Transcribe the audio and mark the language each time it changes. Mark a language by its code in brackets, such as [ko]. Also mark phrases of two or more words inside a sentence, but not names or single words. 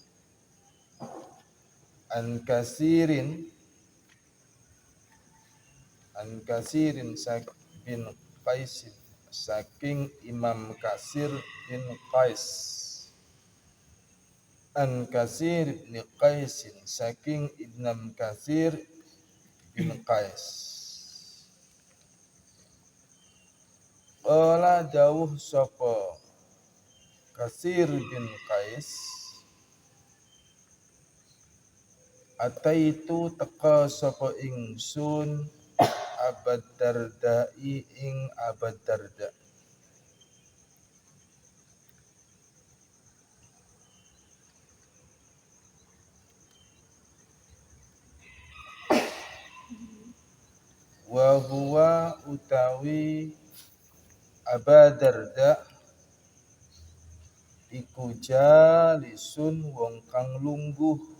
[jv] an kasirin bin Qais saking Imam Kasir bin Qais an Kasir bin Qais saking Imam Kasir bin Qais qala dawuh sapa Kasir bin Qais ataitu teka sapa ingsun Abad Dardai ing Abad Darda [ar] وهو [jv] utawi Abad Darda iku jalisun wong kang lungguh